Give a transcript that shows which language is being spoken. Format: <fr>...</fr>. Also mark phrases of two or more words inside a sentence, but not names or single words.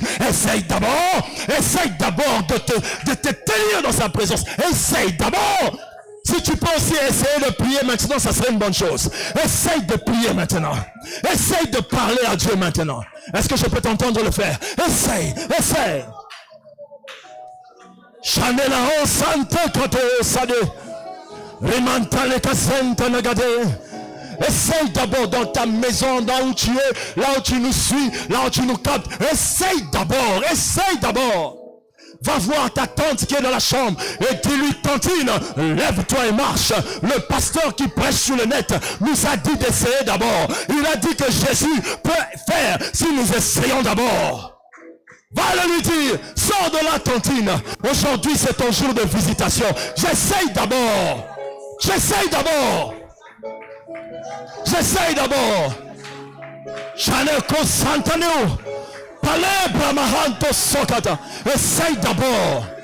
<fr>Essaye d'abord. Essaye d'abord de te tenir dans sa présence. Essaye d'abord. Si tu peux aussi essayer de prier maintenant, ça serait une bonne chose. Essaye de prier maintenant. Essaye de parler à Dieu maintenant. Est-ce que je peux t'entendre le faire? Essaye. Chanela o sante kote sade. Rimantale kasente nagade. Essaye d'abord dans ta maison, là où tu es, là où tu nous suis, là où tu nous captes. Essaye d'abord. Va voir ta tante qui est dans la chambre et dis-lui, tantine, lève-toi et marche. Le pasteur qui prêche sur le net nous a dit d'essayer d'abord. Il a dit que Jésus peut faire si nous essayons d'abord. Va le lui dire, sors de la tantine. Aujourd'hui c'est ton jour de visitation. J'essaye d'abord. J'en ai consentaneo. Palebra mahanto sokata. Essaye d'abord.</fr>